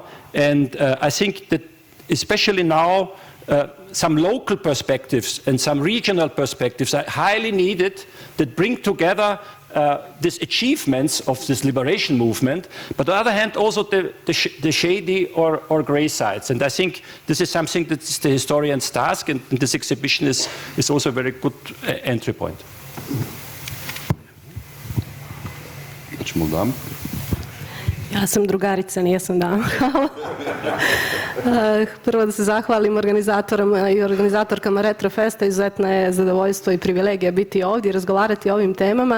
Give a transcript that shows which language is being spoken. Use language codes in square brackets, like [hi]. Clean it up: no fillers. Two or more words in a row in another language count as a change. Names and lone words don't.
[en] And I think that especially now, some local perspectives and some regional perspectives are highly needed that bring together these achievements of this liberation movement, but on the other hand also the shady or gray sides. And I think this is something that is the historian's task, and this exhibition is also a very good entry point. [sr] Ja sam drugarica, nijesam dama. Prvo da se zahvalim organizatorima i organizatorkama Retrofesta. Izuzetno je zadovoljstvo i privilegija biti ovdje i razgovarati o ovim temama.